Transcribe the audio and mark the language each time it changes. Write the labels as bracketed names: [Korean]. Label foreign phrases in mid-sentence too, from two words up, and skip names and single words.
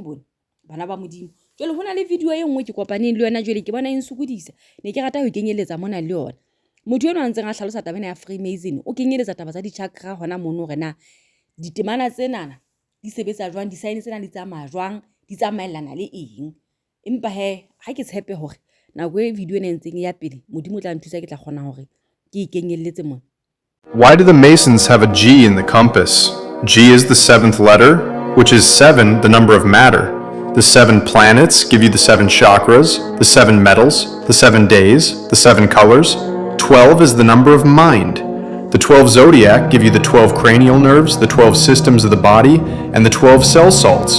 [Southern Sotho] bone bana ba modimo jwale hona le video e nngwe ke kopaneng le yona jwale ke bona e nsukudisa ne ke rata ho kenyeletsa mona le yona motho eno a ntseng a hlalosa tabena ya Freemason o kenyeletsa taba tsa di-chakra hona mono hore na ditemana tsenana di sebetsa jwang di-sign tsena di tsamaya jwang di tsamaellana le eng empa ha ke tshepe hore nako e video ena ntseng ya pele modimo tla nthusa ke tla kgona hore ke ikenyelletse mona. [English] Why do the Masons have a G in the compass? G is the seventh letter, which is 7, the number of matter. The 7 planets give you the 7 chakras, the 7 metals, the 7 days, the 7 colors. 12 is the number of mind. The 12 zodiac give you the 12 cranial nerves, the 12 systems of the body, and the 12 cell salts.